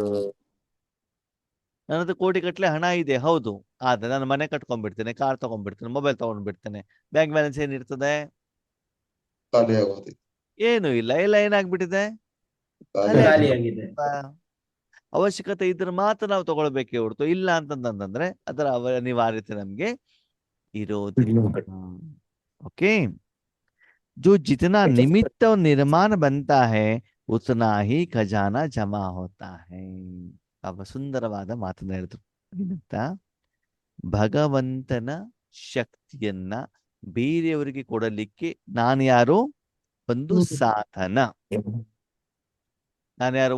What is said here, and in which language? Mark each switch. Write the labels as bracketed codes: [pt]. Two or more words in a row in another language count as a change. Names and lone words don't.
[kn] ನನ್ನದು ಕೋಟಿ ಗಟ್ಟಲೆ ಹಣ ಇದೆ, ಹೌದು, ಆದ್ರೆ ನಾನು ಮನೆ ಕಟ್ಕೊಂಡ್ಬಿಡ್ತೇನೆ, ಕಾರ್ ತಗೊಂಡ್ಬಿಡ್ತೇನೆ, ಮೊಬೈಲ್ ತಗೊಂಡ್ಬಿಡ್ತೇನೆ, [en] bank balance [kn] ಏನಿರ್ತದೆ, ಏನು ಇಲ್ಲ, ಎಲ್ಲ ಏನಾಗ್ಬಿಟ್ಟಿದೆ, ಖಾಲಿಯಾಗಿದೆ. ಅವಶ್ಯಕತೆ ಇದ್ರೆ ಮಾತ್ರ ನಾವು ತಗೊಳ್ಬೇಕೇ ಹೊರತು ಇಲ್ಲ ಅಂತಂದ್ರೆ ಅದರ ಅನಿವಾರ್ಯತೆ ನಮ್ಗೆ ಇರೋದಿಲ್ಲ. [hi] ओके, जो जितना निमित्त और निर्माण बनता है उतना ही ख़ज़ाना जमा होता है. [kn] ಸುಂದರವಾದ ಮಾತನ್ನ ಹೇಳಿದ್ರು. ಏನಂತ? ಭಗವಂತನ ಶಕ್ತಿಯನ್ನ ಬೇರೆಯವರಿಗೆ ಕೊಡಲಿಕ್ಕೆ ನಾನು ಯಾರು? ಒಂದು ಸಾಧನ. ನಾನು ಯಾರು?